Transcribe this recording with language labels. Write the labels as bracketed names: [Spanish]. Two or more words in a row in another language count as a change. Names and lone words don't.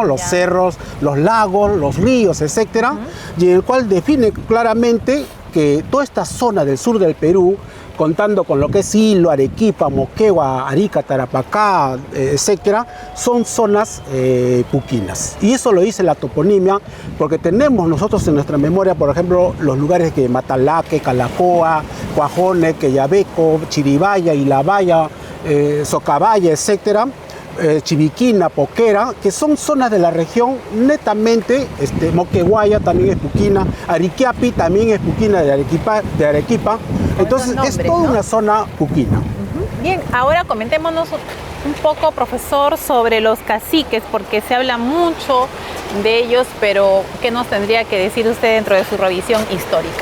[Spanish] Los cerros, los lagos, los ríos, etcétera, y en el cual define claramente que toda esta zona del sur del Perú, contando con lo que es Hilo, Arequipa, Moquegua, Arica, Tarapacá, etcétera, son zonas puquinas. Y eso lo dice la toponimia, porque tenemos nosotros en nuestra memoria, por ejemplo, los lugares que Matalaque, Calacoa, Cuajone, Queyabeco, Chiribaya, Ilabaya, Socabaya, etcétera, Chiviquina, Poquera, que son zonas de la región netamente, Moqueguaya también es puquina, Ariquiapi también es puquina de Arequipa. Entonces es toda una zona puquina. Bien, ahora comentémonos un poco, profesor, sobre los caciques, porque se habla mucho de ellos, pero ¿qué nos tendría que decir usted dentro de su revisión histórica?